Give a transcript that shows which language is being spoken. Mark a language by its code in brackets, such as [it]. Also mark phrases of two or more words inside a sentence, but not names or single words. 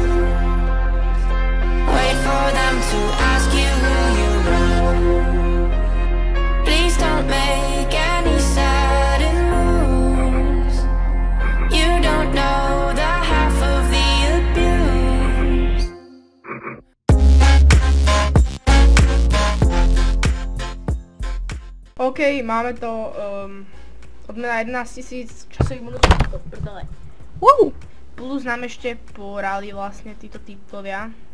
[en] Wait for them to ask you who you know. Please don't make any sudden moves. You don't know the half of the abuse. [sk] OK, máme to odmena 11 000 časových bonusov. Plus nám ešte porali vlastne títo typovia.